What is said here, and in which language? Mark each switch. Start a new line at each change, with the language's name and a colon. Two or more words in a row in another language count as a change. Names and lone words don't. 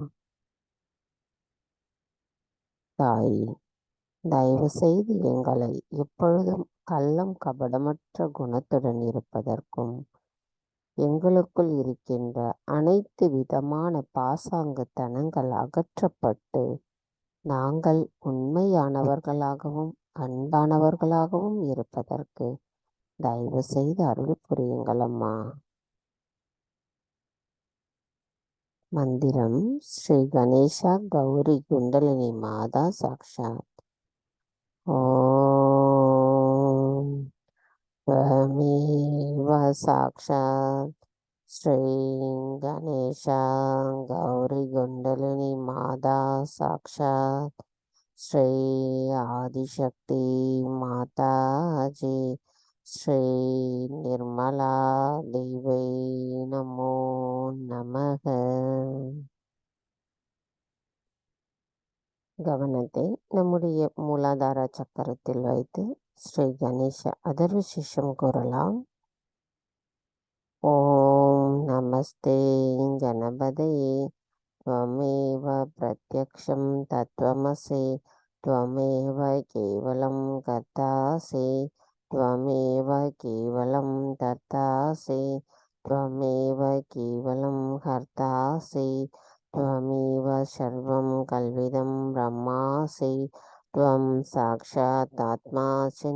Tamil: தாய், தயவு செய்து எங்களை எப்பொழுதும் கள்ளம் கபடமற்ற குணத்துடன் இருப்பதற்கும், எங்களுக்குள் இருக்கின்ற அனைத்து விதமான பாசாங்குத்தனங்கள் அகற்றப்பட்டு நாங்கள் உண்மையானவர்களாகவும் அன்பானவர்களாகவும் இருப்பதற்கு தயவு செய்து அருள் புரியுங்கள் அம்மா.
Sanskrit: मन्त्रम् श्री गणेशा गौरी कुण्डलिनी माता साक्षात्. ஓம் त्वमेव साक्षात् श्री गणेशा गौरी कुंडलिनी माता साक्षात् श्री आदिशक्ति माता जी श्री निर्मला देवी नमो नमः.
Tamil: கவனத்தை நம்முடைய மூலாதார சக்கரத்தில் வைத்து ஸ்ரீ கணேச அதர்வசிஷம் கூறலாம்.
Sanskrit: ॐ नमस्ते गणपतये त्वमेव प्रत्यक्षं तत्त्वमसि त्वमेव केवलं कर्तासि त्वमेव केवलं तर्तासि त्वमेव केवलं कर्तासि त्वमेव सर्वं कल्विदं ब्रह्मासि त्वं साक्षात् आत्मा च